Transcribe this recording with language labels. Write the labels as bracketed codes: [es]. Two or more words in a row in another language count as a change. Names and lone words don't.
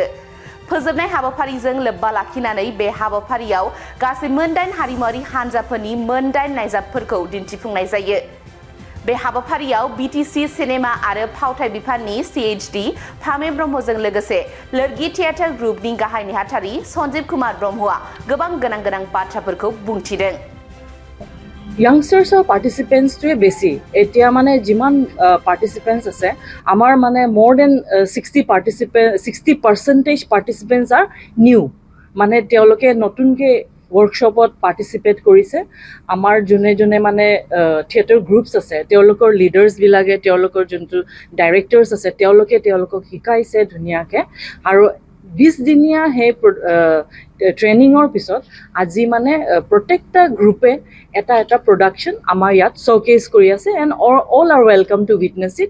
[brx] फोजोबनाय हाबाफारिजों लोब्बा लाखिनानै बे हाबाफारियाव गासै मोन 8 हारिमुआरि हान्जाफोरनि मोन 8 नायजाबफोरखौ दिन्थिफुंनाय जायो। बे हाबाफारियाव बिटिसि सिनेमा आरो फावथाइ बिफाननि CHD फामे ब्रह्मजों लोगोसे लोरगि थियेटार ग्रुपनि गाहाय नेहाथारि सन्जीब कुमार ब्रह्मआ गोबां गोनां बाथ्राफोरखौ बुंथिदों। [as] यंगस्टार्सৰ পাৰ্টিচিপেণ্টছটোৱে বেছি এতিয়া মানে যিমান পাৰ্টিচিপেণ্টছ আছে আমাৰ মানে [en] more than [as] 60% [en] participants are new [as] মানে তেওঁলোকে নতুনকৈ ৱৰ্কশ্বপত পাৰ্টিচিপেট কৰিছে। আমাৰ যোনে মানে [en] theatre groups [as] আছে তেওঁলোকৰ লিডাৰ্ছবিলাকে তেওঁলোকৰ যোনটো ডাইৰেক্টৰ্ছ আছে তেওঁলোকক শিকাইছে ধুনীয়াকৈ আৰু 20 দিনীয়া সেই ট্ৰেইনিঙৰ পিছত আজি মানে প্ৰত্যেকটা গ্ৰুপে এটা প্ৰডাকশ্যন আমাৰ ইয়াত শ্ব'কেছ কৰি আছে [en] and all are welcome to witness it.